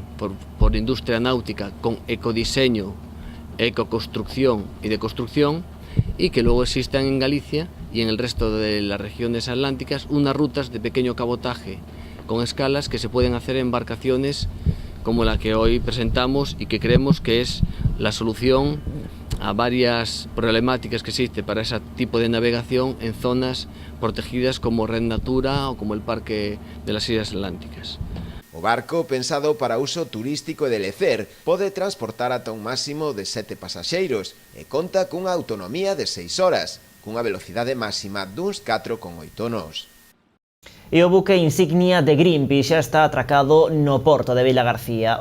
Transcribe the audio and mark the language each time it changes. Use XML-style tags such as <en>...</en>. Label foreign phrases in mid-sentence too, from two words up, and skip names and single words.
<es>por industria náutica con ecodiseño, ecoconstrucción y de construcción, y que luego existan en Galicia y en el resto de las regiones atlánticas unas rutas de pequeño cabotaje con escalas que se pueden hacer en embarcaciones como la que hoy presentamos y que creemos que es la solución a varias problemáticas que existe para ese tipo de navegación en zonas protegidas como Red Natura o como el Parque de las Islas Atlánticas.</es> <gl>O barco, pensado para uso turístico e de lecer, pode transportar ata un máximo de 7 pasaxeiros e conta cunha autonomía de 6 horas, cunha velocidade máxima duns 4,8 nós. E o buque insignia de Greenpeace xa está atracado no porto de Vilagarcía.</gl>